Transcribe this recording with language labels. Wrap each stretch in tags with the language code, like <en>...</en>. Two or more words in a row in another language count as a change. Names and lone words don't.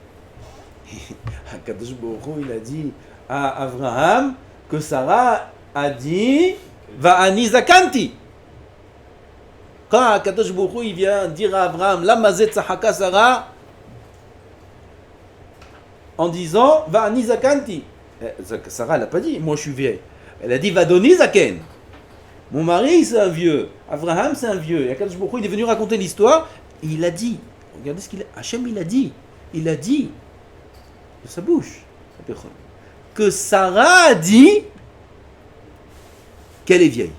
<fr>Akadosh Baruch Hu, il a dit à Abraham que Sarah a dit</fr> <he>Va'ani zakanti.</he> <fr>Quand Akadosh Baruch Hu, il vient dire à Abraham</fr> <he>Lama zet tzahaka Sarah</he> <fr>en disant</fr> <he>Va'ani zakanti.</he> <fr>Sarah, elle n'a pas dit moi je suis vieille. Elle a dit</fr> <he>Vadoni zaken.</he> <fr>Mon mari c'est un vieux. Abraham c'est un vieux. Et Akadosh Baruch Hu, il est venu raconter l'histoire. Et il a dit, regardez ce qu'il a. Hachem il a dit de sa bouche que Sarah a dit qu'elle est vieille.</fr>